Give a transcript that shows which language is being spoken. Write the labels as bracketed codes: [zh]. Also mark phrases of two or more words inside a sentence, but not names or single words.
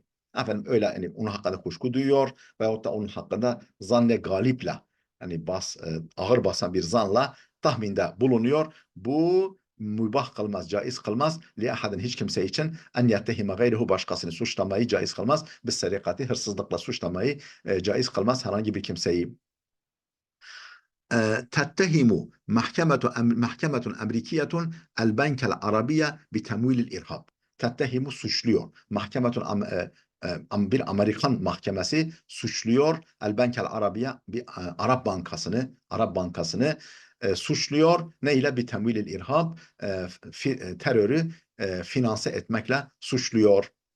[tr] Öyle, yani onun hakkında kuşku duyuyor veyahut da onun hakkında zanne galiple, yani ağır basan bir zanla tahminde bulunuyor. Bu mübah kılmaz, caiz kılmaz. [ar] لأحد, [tr] hiç kimse için, [ar] أن يتهم غيره, [tr] başkasını suçlamayı caiz kılmaz. [ar] بالسرقة, [tr] hırsızlıkla suçlamayı caiz kılmaz herhangi bir kimseyi. [ar] تتهم محكمة أمريكية البنك العربية بتمويل الإرهاب. [tr] Tettehimu, suçluyor. Bir Amerikan mahkemesi suçluyor. El Bankel Arabiye, bir Arap Bankası'nı suçluyor. Ne ile? Bir [ar] تمويل الإرهاب, [tr] terörü finanse etmekle suçluyor.